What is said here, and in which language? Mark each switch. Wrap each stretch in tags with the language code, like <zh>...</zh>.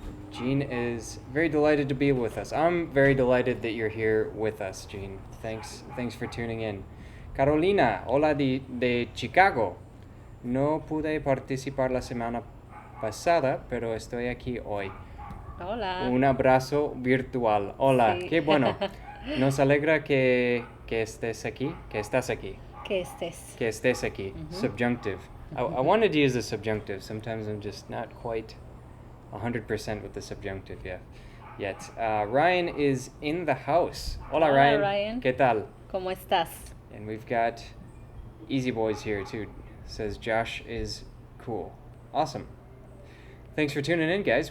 <en>Jean is very delighted to be with us. I'm very delighted that you're here with us, Jean. Thanks for tuning in. Carolina,</en> <es>hola de Chicago. No pude participar la semana pasada, pero estoy aquí hoy. Hola. Un abrazo virtual. Hola, Sí. qué bueno. Nos alegra que estés aquí, que estás aquí. Que estés. Que estés aquí. Subjunctive.</es> <en>I wanted to use the subjunctive. Sometimes I'm just not quite 100% with the subjunctive yet. Ryan is in the house.</en> <es>Hola, Hola, Ryan. ¿Qué tal? ¿Cómo estás?</es> <en>And we've got Easy Boys here too. Says Josh is cool. Awesome. Thanks for tuning in, guys.</en>